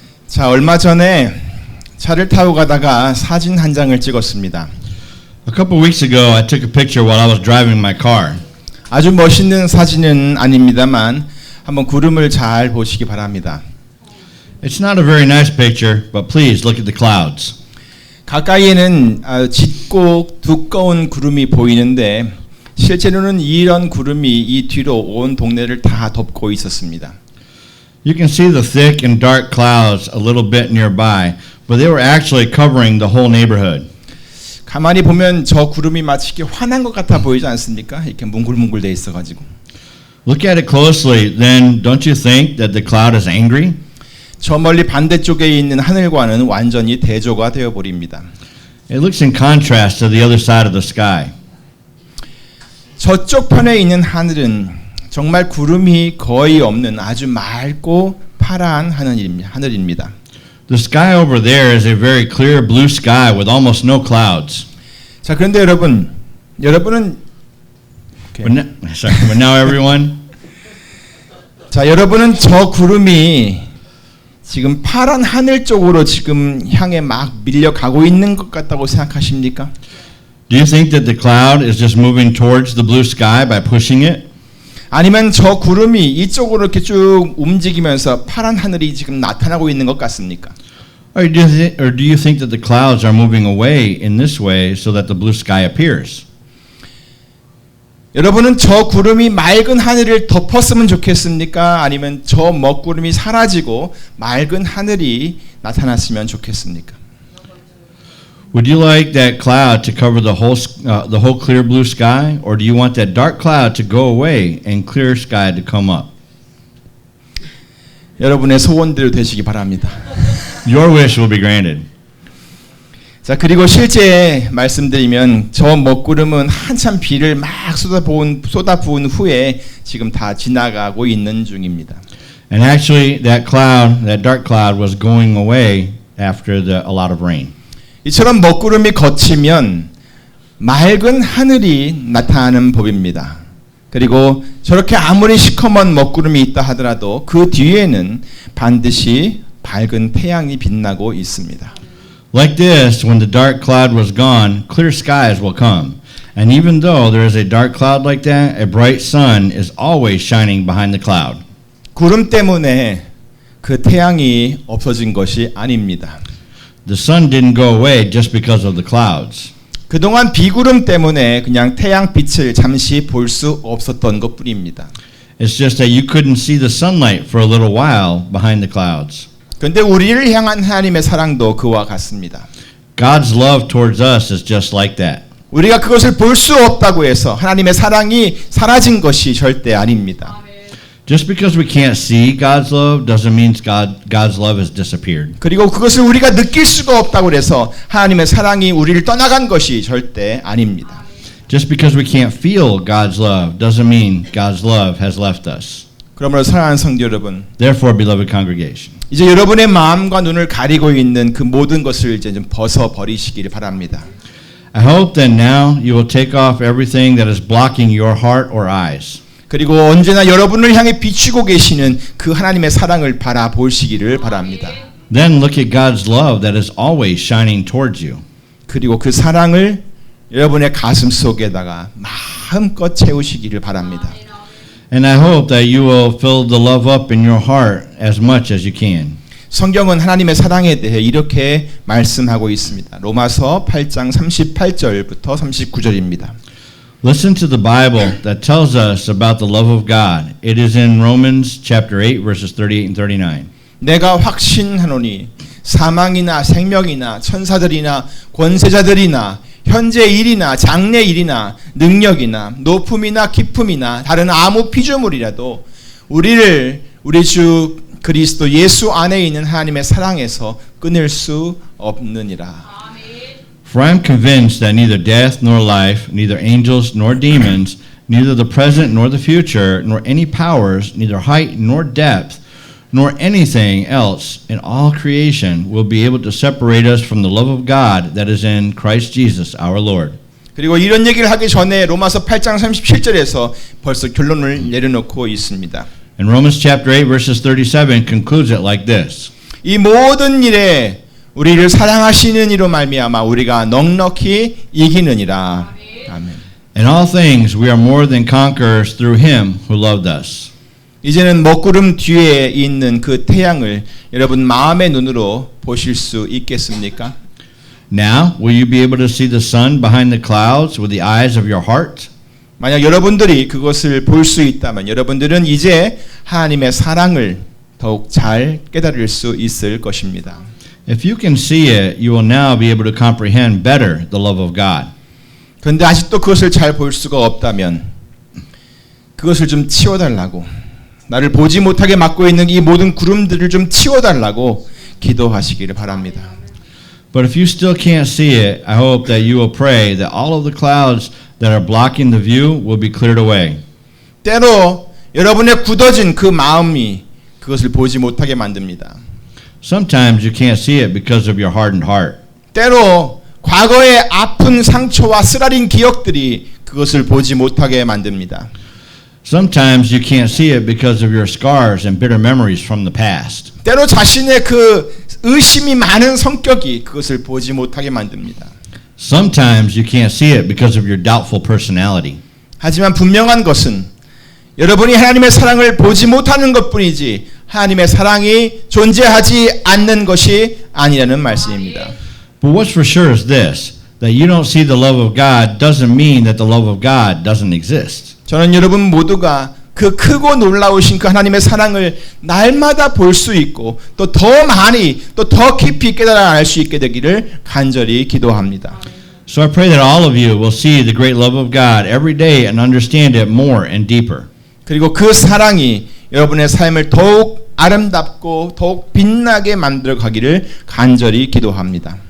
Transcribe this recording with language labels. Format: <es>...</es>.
<ko>자, 얼마 전에 차를 타고 가다가 사진 한 장을 찍었습니다.</ko> <en>A couple weeks ago, I took a picture while I was driving my car.</en> <ko>아주 멋있는 사진은 아닙니다만 한번 구름을 잘 보시기 바랍니다.</ko> <en>It's not a very nice picture, but please look at the clouds.</en> <ko>가까이에는 짙고 두꺼운 구름이 보이는데 실제로는 이런 구름이 이 뒤로 온 동네를 다 덮고 있었습니다.</ko> <en>You can see the thick and dark clouds a little bit nearby, but they were actually covering the whole neighborhood.</en> <ko>가만히 보면 저 구름이 마치 이렇게 화난 것 같아 보이지 않습니까? 이렇게 뭉글뭉글 돼 있어가지고.</ko> <en>Look at it closely, then don't you think that the cloud is angry?</en> <ko>저 멀리 반대쪽에 있는 하늘과는 완전히 대조가 되어 버립니다.</ko> <en>It looks in contrast to the other side of the sky.</en> <ko>저쪽 편에 있는 하늘은 정말 구름이 거의 없는 아주 맑고 파란 하늘입니다.</ko> <en>The sky over there is a very clear blue sky with almost no clouds.</en> <ko>자, 그런데 여러분은</ko> <en>But now everyone,</en> <ko>자, 여러분은 저 구름이 지금 파란 하늘 쪽으로 지금 향해 막 밀려가고 있는 것 같다고 생각하십니까?</ko> <en>do you think that the cloud is just moving towards the blue sky by pushing it?</en> <ko>아니면 저 구름이 이쪽으로 이렇게 쭉 움직이면서 파란 하늘이 지금 나타나고 있는 것 같습니까?</ko> <en>Or do you think that the clouds are moving away in this way so that the blue sky appears?</en> <ko>여러분은 저 구름이 맑은 하늘을 덮었으면 좋겠습니까? 아니면 저 먹구름이 사라지고 맑은 하늘이 나타났으면 좋겠습니까?</ko> <en>Would you like that cloud to cover the whole clear blue sky, or do you want that dark cloud to go away and clear sky to come up?</en> <ko>여러분의 소원대로 되시기 바랍니다.</ko> <en>Your wish will be granted.</en> <ko>자, 그리고 실제 말씀드리면 저 먹구름은 한참 비를 막 쏟아부은 후에 지금 다 지나가고 있는 중입니다.</ko> <en>And actually, that dark cloud, was going away after a lot of rain.</en> <ko>이처럼 먹구름이 걷히면 맑은 하늘이 나타나는 법입니다. 그리고 저렇게 아무리 시커먼 먹구름이 있다 하더라도 그 뒤에는 반드시 밝은 태양이 빛나고 있습니다.</ko> <en>Like this, when the dark cloud was gone, clear skies will come. And even though there is a dark cloud like that, a bright sun is always shining behind the cloud.</en> <ko>구름 때문에 그 태양이 없어진 것이 아닙니다.</ko> <en>The sun didn't go away just because of the clouds.</en> <ko>그동안 비구름 때문에 그냥 태양 빛을 잠시 볼 수 없었던 것뿐입니다.</ko> <en>It's just that you couldn't see the sunlight for a little while behind the clouds.</en> <ko>그런데 우리를 향한 하나님의 사랑도 그와 같습니다.</ko> <en>God's love towards us is just like that.</en> <ko>우리가 그것을 볼 수 없다고 해서 하나님의 사랑이 사라진 것이 절대 아닙니다.</ko> <en>Just because we can't see God's love doesn't mean God's love has disappeared.</en> <ko>그리고 그것을 우리가 느낄 수가 없다고 해서 하나님의 사랑이 우리를 떠나간 것이 절대 아닙니다.</ko> <en>Just because we can't feel God's love doesn't mean God's love has left us.</en> <ko>그러므로 사랑하는 성도 여러분,</ko> <en>Therefore, beloved congregation,</en> <ko>이제 여러분의 마음과 눈을 가리고 있는 그 모든 것을 이제 좀 벗어 버리시기를 바랍니다.</ko> <en>I hope that now you will take off everything that is blocking your heart or eyes.</en> <ko>그리고 언제나 여러분을 향해 비추고 계시는 그 하나님의 사랑을 바라보시기를 바랍니다.</ko> <en>Then look at God's love that is always shining towards you.</en> <ko>그리고 그 사랑을 여러분의 가슴 속에다가 마음껏 채우시기를 바랍니다.</ko> <en>And I hope that you will fill the love up in your heart as much as you can.</en> <ko>성경은 하나님의 사랑에 대해 이렇게 말씀하고 있습니다. 로마서 8장 38절부터 39절입니다.</ko> <en>Listen to the Bible that tells us about the love of God. It is in Romans chapter 8 verses 38 and 39.</en> <ko>내가 확신하노니 사망이나 생명이나 천사들이나 권세자들이나 현재 일이나 장래 일이나 능력이나 높음이나 깊음이나 다른 아무 피조물이라도 우리를 우리 주 그리스도 예수 안에 있는 하나님의 사랑에서 끊을 수 없느니라.</ko> <en>For I am convinced that neither death nor life, neither angels nor demons, neither the present nor the future, nor any powers, neither height nor depth, nor anything else in all creation will be able to separate us from the love of God that is in Christ Jesus our Lord.</en> <ko>그리고 이런 얘기를 하기 전에 로마서 8장 37절에서 벌써 결론을 내려놓고 있습니다.</ko> <en>And Romans chapter 8 verses 37 concludes it like this.</en> <ko>이 모든 일에 우리를 사랑하시는 이로 말미암아 우리가 넉넉히 이기느니라. 아멘.</ko> <en>In all things we are more than conquerors through him who loved us.</en> <ko>이제는 먹구름 뒤에 있는 그 태양을 여러분 마음의 눈으로 보실 수 있겠습니까?</ko> <en>Now will you be able to see the sun behind the clouds with the eyes of your heart?</en> <ko>만약 여러분들이 그것을 볼 수 있다면 여러분들은 이제 하나님의 사랑을 더욱 잘 깨달을 수 있을 것입니다.</ko> <en>If you can see it, you will now be able to comprehend better the love of God.</en> <ko>그런데 아직도 그것을 잘 볼 수가 없다면 그것을 좀 치워달라고, 나를 보지 못하게 막고 있는 이 모든 구름들을 좀 치워달라고 기도하시기를 바랍니다.</ko> <en>But if you still can't see it, I hope that you will pray that all of the clouds that are blocking the view will be cleared away.</en> <ko>때로 여러분의 굳어진 그 마음이 그것을 보지 못하게 만듭니다.</ko> <en>Sometimes you can't see it because of your hardened heart.</en> <ko>때로 과거의 아픈 상처와 쓰라린 기억들이 그것을 보지 못하게 만듭니다.</ko> <en>Sometimes you can't see it because of your scars and bitter memories from the past.</en> <ko>때로 자신의 그 의심이 많은 성격이 그것을 보지 못하게 만듭니다.</ko> <en>Sometimes you can't see it because of your doubtful personality.</en> <ko>하지만 분명한 것은 여러분이 하나님의 사랑을 보지 못하는 것뿐이지 하나님의 사랑이 존재하지 않는 것이 아니라는 말씀입니다.</ko> <en>But what's for sure is this, that you don't see the love of God doesn't mean that the love of God doesn't exist.</en> <ko>저는 여러분 모두가 그 크고 놀라우신 그 하나님의 사랑을 날마다 볼 수 있고 또 더 많이 또 더 깊이 깨달아 알 수 있게 되기를 간절히 기도합니다.</ko> <en>So I pray that all of you will see the great love of God every day and understand it more and deeper.</en> <ko>그리고 그 사랑이 여러분의 삶을 더욱 아름답고 더욱 빛나게 만들어 가기를 간절히 기도합니다.</ko>